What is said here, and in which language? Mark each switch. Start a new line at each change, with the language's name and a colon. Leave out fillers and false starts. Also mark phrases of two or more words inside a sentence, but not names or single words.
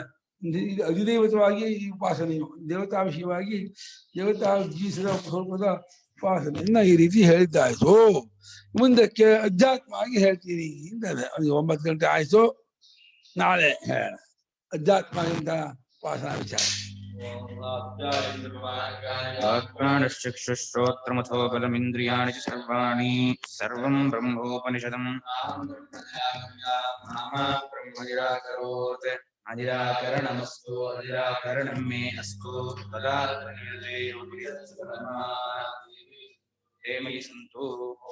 Kannada: ಅಧಿದೇವತವಾಗಿ ಈ ಉಪಾಸನೆಯು ದೇವತಾ ವಿಷಯವಾಗಿ ದೇವತಾ ಜೀಸದ ಸ್ವರೂಪದ ಉಪಾಸನೆಯನ್ನ ಈ ರೀತಿ ಹೇಳಿದ್ದಾಯ್ತು. ಮುಂದಕ್ಕೆ ಅಧ್ಯಾತ್ಮವಾಗಿ ಹೇಳ್ತೀನಿ ಅಂತಾರೆ. 9 ಗಂಟೆ ಆಯ್ತು, ನಾಳೆ ಹೇಳ ಅಧ್ಯಾತ್ಮದಿಂದ ಉಪಾಸನಾ ವಿಚಾರ.
Sanskrit: ಆತ್ಮಾನಶ್ಚಕ್ಷುಶ್ರೋತ್ರಮಥೋ ಬಲಮಿಂದ್ರಿಯಾಣಿ ಚ ಸರ್ವಾಣಿ ಸರ್ವಂ ಬ್ರಹ್ಮೋಪನಿಷದಂ ಬ್ರಹ್ಮ ನಿರಾಕರೋತ್ अनिराकरणमस्तु अनिराकरणं मे अस्तु ते मयि सन्तु।